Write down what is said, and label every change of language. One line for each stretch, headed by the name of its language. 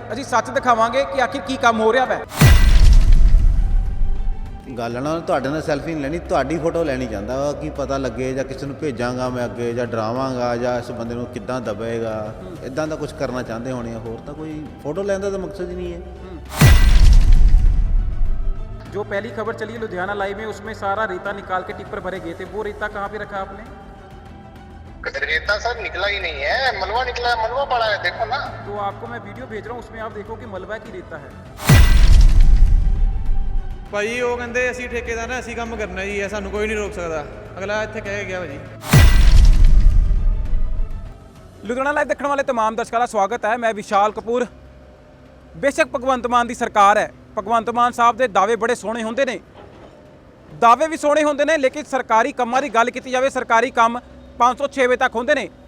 Punjabi: ਅਸੀਂ ਸੱਚ ਦਿਖਾਵਾਂਗੇ ਕਿ ਆਖਿਰ ਕੀ ਕੰਮ ਹੋ ਰਿਹਾ ਵੈ। ਗੱਲ ਨਾਲ ਤੁਹਾਡੇ ਨਾਲ ਸੈਲਫੀ ਨਹੀਂ ਲੈਣੀ, ਤੁਹਾਡੀ ਫੋਟੋ ਲੈਣੀ ਚਾਹੁੰਦਾ ਵਾ ਕਿ ਪਤਾ ਲੱਗੇ, ਜਾਂ ਕਿਸੇ ਨੂੰ ਭੇਜਾਂਗਾ ਮੈਂ ਅੱਗੇ, ਜਾਂ ਡਰਾਵਾਂਗਾ, ਜਾਂ ਇਸ ਬੰਦੇ ਨੂੰ ਕਿੱਦਾਂ ਦਬੇਗਾ, ਇਦਾਂ ਦਾ ਕੁਝ ਕਰਨਾ ਚਾਹੁੰਦੇ ਹੋਣੇ ਆ। ਹੋਰ ਤਾਂ ਕੋਈ ਫੋਟੋ ਲੈਣ ਦਾ ਤਾਂ ਮਕਸਦ ਹੀ ਨਹੀਂ ਹੈ।
Hindi: जो पहली खबर चली लुधियाना लाइव में, उसमें सारा रेता निकाल के टिप्पर भरे गए थे। वो रेता कहाँ पे रखा आपने? रेता सर निकला ही नहीं है, मलबा निकला है, मलबा पड़ा है, देखो ना। तो आपको मैं वीडियो भेज रहा हूँ, उसमें आप देखो कि मलबा की रेता है।
Punjabi: ਭਾਜੀ ਉਹ ਕਹਿੰਦੇ ਅਸੀਂ ਠੇਕੇਦਾਰ ਨੇ, ਅਸੀਂ ਕੰਮ ਕਰਨਾ ਜੀ, ਇਹ ਸਾਨੂੰ ਕੋਈ ਨਹੀਂ ਰੋਕ ਸਕਦਾ। ਅਗਲਾ ਇੱਥੇ ਕਹਿ ਕੇ ਗਿਆ ਭਾਜੀ। ਲੁਧਿਆਣਾ ਲਾਈਵ ਦੇਖਣ ਵਾਲੇ तमाम ਦਰਸ਼ਕਾਂ ਦਾ ਸਵਾਗਤ ਹੈ। ਮੈਂ ਵਿਸ਼ਾਲ ਕਪੂਰ। ਬੇਸ਼ੱਕ ਭਗਵੰਤ ਮਾਨ ਦੀ ਸਰਕਾਰ ਹੈ, ਭਗਵੰਤ ਮਾਨ ਸਾਹਿਬ ਦੇ ਦਾਅਵੇ ਬੜੇ ਸੋਹਣੇ ਹੁੰਦੇ ਨੇ, ਦਾਅਵੇ ਵੀ ਸੋਹਣੇ ਹੁੰਦੇ ਨੇ, ਲੇਕਿਨ ਸਰਕਾਰੀ ਕੰਮਾਂ ਦੀ ਗੱਲ ਕੀਤੀ ਜਾਵੇ, ਸਰਕਾਰੀ ਕੰਮ 506 ਵਜੇ ਤੱਕ ਹੁੰਦੇ ਨੇ।